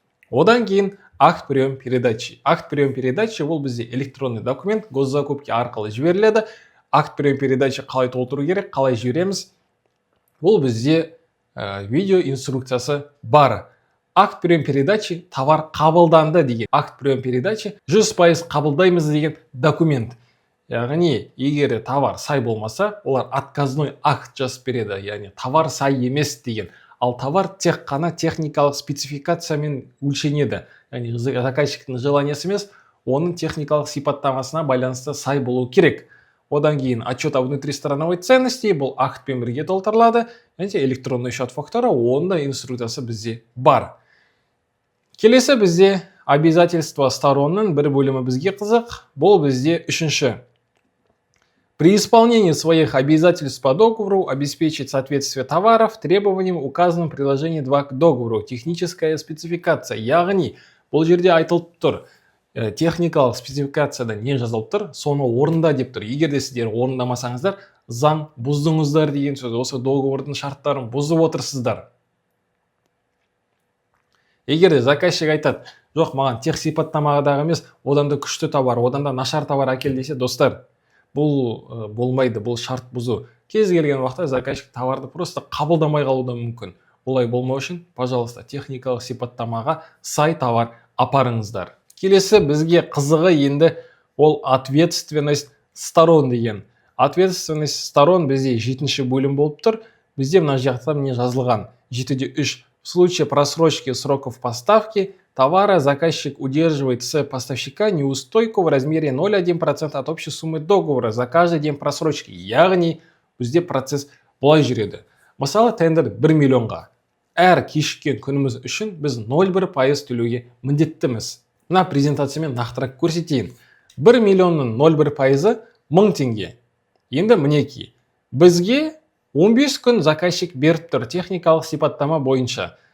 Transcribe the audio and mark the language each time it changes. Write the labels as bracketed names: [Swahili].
[Kazakh] Одан кейін акт прием передачи. Акт прием передачи ол бізде электронный документ, госзакупки арқылы жіберіледі. Акт прием передачи қалай толтыру керек, қалай жібереміз. Ол бізде видео инструкциясы бар. Акт прием передачи товар қабылданды деген. Акт прием передачи 100% қабылдаймыз деген документ. Яғни, егер товар сай болмаса, олар отказной акт жазып береді. Яғни, товар сай емес деген. Ал товар тек қана техникалық спецификациямен өлшенеді. Яғни, заказчиктің желаниясы емес, оның техникалық сипаттамасына байланысты сай болу керек. Одан кейін отчет о внутристрановой ценности, бұл актпен бірге толтырылады. Электронный счет-фактура, онда инструкциясы бізде бар. Келесі бізде обязательства сторонның бір бөлімі бізге қызық. Бұл бізде 3-ші. [Russian] При исполнении своих обязательств по договору обеспечить соответствие товаров требованиям, указанным в приложении 2 к договору. Техническая спецификация. [Kazakh] Яғни, бұл жерде айтылып тұр. Техникалық спецификацияда не жазылып тұр, соны орында деп тұр. Егер де сіздер орындамасаңыздар, заң бұздыңыздар деген сөз. Осы договордың шарттарын бұзып отырсыздар. Егер де заказчик айтады, жоқ, маған тех сипаттамадағы емес, одан да күшті товар, одан да нашар товар әкел десе, достар, бұл болмайды, бұл шарт бұзу. Кез келген уақытта заказчик товарды просто қабылдамай қалуы мүмкін. олай болмау үшін, пожалуйста, техникалық сипаттамаға сай товар апарыңыздар. Келесі бізге қызығы енді ол ответственность сторон деген. Ответственность сторон бізде 7-ші бөлім болып тұр. Бізде мына жақта міне жазылған 7.3. [Russian] В случае просрочки сроков поставки товара заказчик удерживает с поставщика неустойку в размере 0,1% от общей суммы договора за каждый день просрочки. [Kazakh] Яғни бізде процесс былай жүреді. Мысалы, тендер 1 миллионға. Әр кешіккен күніміз үшін біз 0,1% төлеуге міндеттіміз. Мына презентациямен нақтырақ көрсетейін. 1 миллионның 0,1%-ы 1000 теңге. Енді мінеки. Бізге 15 күн заказчик беріп тұр техникалық сипаттама бойынша.